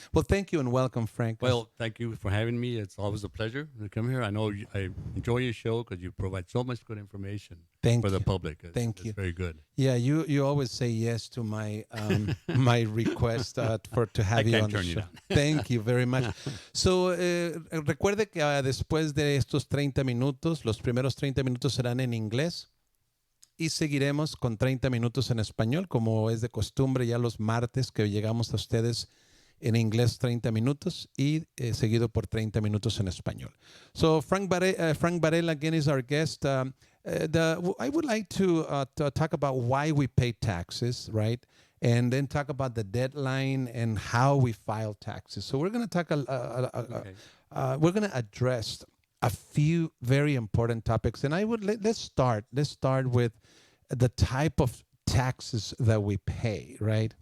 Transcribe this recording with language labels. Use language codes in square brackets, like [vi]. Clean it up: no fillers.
[en] Well, thank you and welcome, Frank. Well, thank you for having me. It's always a pleasure to come here. I know I enjoy your show because you provide so much good information for the public. Thank you. It's very good. Yeah, you always say yes to my my request to have you on the show. Thank you very much. [es] So, recuerde que después de estos 30 minutos, los primeros 30 minutos serán en inglés. Y seguiremos con 30 minutos en español, como es de costumbre ya los martes que llegamos a ustedes en inglés 30 minutos y seguido por 30 minutos en español. [en] So Frank Varela again is our guest. I would like to talk about why we pay taxes, right? And then talk about the deadline and how we file taxes. So we're going to talk. We're going to address a few very important topics, and let's start with the type of taxes that we pay, right?